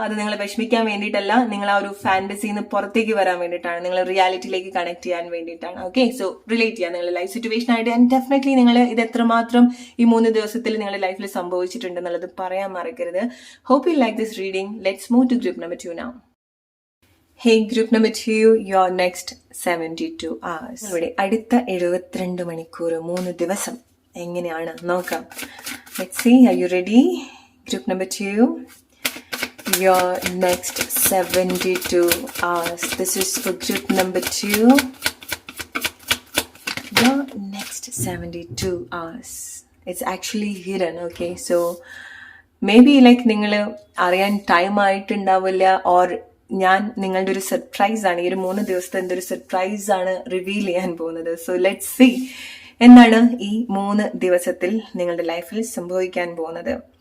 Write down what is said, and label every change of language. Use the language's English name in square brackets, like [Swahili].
[Malayalam] അത് നിങ്ങളെ വിഷമിക്കാൻ വേണ്ടിയിട്ടല്ല, നിങ്ങൾ ആ ഒരു ഫാന്റസിന്ന് പുറത്തേക്ക് വരാൻ വേണ്ടിയിട്ടാണ്, നിങ്ങൾ റിയാലിറ്റിയിലേക്ക് കണക്ട് ചെയ്യാൻ വേണ്ടിയിട്ടാണ്. ഓക്കെ, സോ റിലേറ്റ് ചെയ്യാം നിങ്ങളുടെ ലൈഫ് സിറ്റുവേഷൻ ആയിട്ട്. ആൻഡ് ഡെഫിനറ്റ്ലി നിങ്ങൾ ഇത് എത്രമാത്രം ഈ 3 ദിവസത്തിൽ നിങ്ങളുടെ ലൈഫിൽ സംഭവിച്ചിട്ടുണ്ടെന്നുള്ളത് പറയാൻ മറക്കരുത്. [English] Hope you like this reading. Let's move to group number 2 now. Hey, group number 2, your next 72 hours. [Malayalam] ഇവിടെ അടുത്ത 72 മണിക്കൂർ 3 ദിവസം എങ്ങനെയാണ് നോക്കാം. [English] Let's see, are you ready? Group number 2, your next 72 hours. This is for group number 2. Your next 72 hours. It's actually hidden, okay? So, maybe like [Malayalam] നിങ്ങൾ അറിയാൻ time ആയിട്ടുണ്ടാവില്ല, or ഞാൻ നിങ്ങളുടെ ഒരു സർപ്രൈസ് ആണ് ഈ ഒരു 3 ദിവസത്തെ എന്തൊരു സർപ്രൈസ് ആണ് റിവീൽ ചെയ്യാൻ പോകുന്നത്. [English] so let's see [Malayalam] എന്താണ് ഈ 3 ദിവസത്തിൽ നിങ്ങളുടെ ലൈഫിൽ സംഭവിക്കാൻ പോകുന്നത്.